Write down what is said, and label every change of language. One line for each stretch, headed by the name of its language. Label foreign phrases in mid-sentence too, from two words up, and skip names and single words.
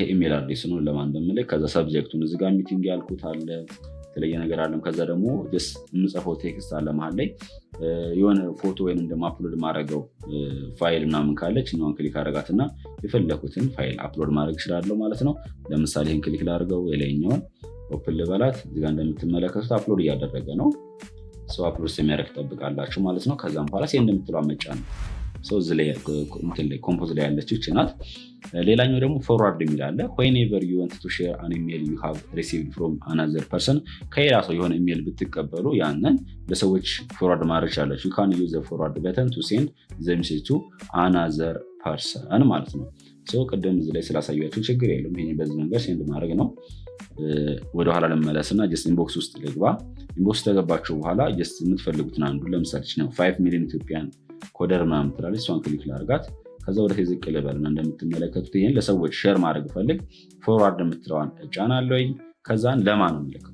English: email address
Amharic: ነው ለማን እንደምልክ። ከዛ ሰብጀክቱን እዚህ ጋር ሚቲንግ ያልኩት አለ፣ የተለየ ነገር አለም። ከዛ ደግሞ የምጽፈው ቴክስት አለ መሀል ላይ የሆነ ፎቶ ወይንም ደግሞ አፕሎድ ማድረገው ፋይል ምናምን ካለች እኛውን ክሊክ አደረጋትና የፈለኩትን ፋይል አፕሎድ ማድረግ እችላለሁ ማለት ነው። ለምሳሌ ይህን ክሊክ ላድርገው፣ የላይኛውን ኦፕን ልበላት። እዚህ ጋር እንደምትመለከቱት አፕሎድ እያደረገ ነው። አፕሎድ የሚያደርግ ጠብቃላችሁ ማለት ነው። ከዛም በኋላ ሴንድ የምትለው መጫ ነው። እዚህ ላይ ኮምፖዝ ላይ ያለችው ይህች ናት። ሌላኛው ደግሞ ፎርዋርድ የሚል አለ።
English: whenever you want to share an email you have received from another person
Amharic: ከሌላ ሰው የሆነ ኢሜል ብትቀበሉ ያንን ለሰዎች ፎርዋርድ ማድረግ ይቻላል።
English: you can use the forward button to send the message to another person
Amharic: ማለት ነው። ቅድም እዚህ ላይ ስላሳያችሁ ችግር የለም። ይሄ በዚህ መንገድ ሴንድ ማድረግ ነው። ወደኋላ ልመለስና
English: just inbox
Amharic: ውስጥ ልግባ። ኢንቦክስ ተገባችሁ በኋላ ጀስት የምትፈልጉትን አንዱ ለምሳሌ ነው 5
English: million Ethiopian coder
Amharic: ምናምን ትላለች። እሷን ክሊክ ላድርጋት። ከዛ ወደ ዝቅ ልበልና እንደምትመለከቱት ይሄን ለሰዎች ሼር ማድረግ ፈልግ ፎርዋርድ የምትለዋን እጫናለሁ። ከዛን ለማን ነው የምልከው?